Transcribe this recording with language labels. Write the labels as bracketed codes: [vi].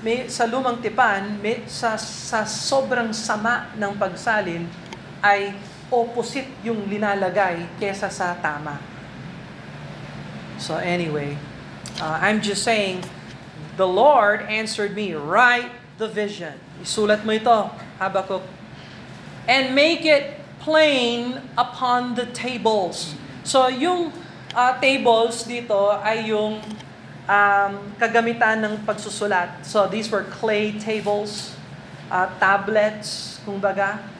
[tl] Sa Lumang Tipan, sa sobrang sama ng pagsalin, ay opposite yung linalagay kesa sa tama. [en] So anyway, I'm just saying, the Lord answered me, write the vision. [tl] Isulat mo ito, [en] Habakuk. And make it plain upon the tables. So yung [tl] tables dito ay yung kagamitan ng pagsusulat. [en] So these were clay tables, tablets, kumbaga.